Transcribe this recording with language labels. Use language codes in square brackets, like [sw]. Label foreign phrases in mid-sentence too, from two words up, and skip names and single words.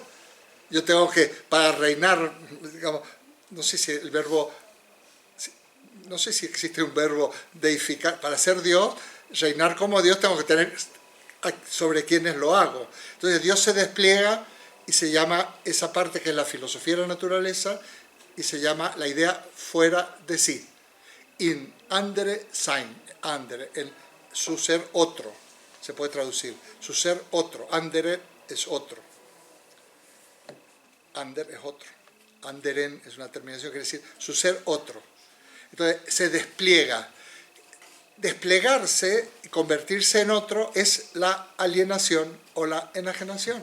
[es] Yo tengo que, para reinar, digamos, no sé si el verbo, no sé si existe un verbo deificar, para ser Dios, reinar como Dios tengo que tener sobre quienes lo hago. Entonces Dios se despliega y se llama esa parte que es la filosofía de la naturaleza y se llama la idea fuera de sí. [de] In andere sein, andere, [es] en su ser otro, se puede traducir, su ser otro, andere es otro. Ander es otro. Anderen es una terminación que quiere decir su ser otro. Entonces se despliega. Desplegarse y convertirse en otro es la alienación o la enajenación.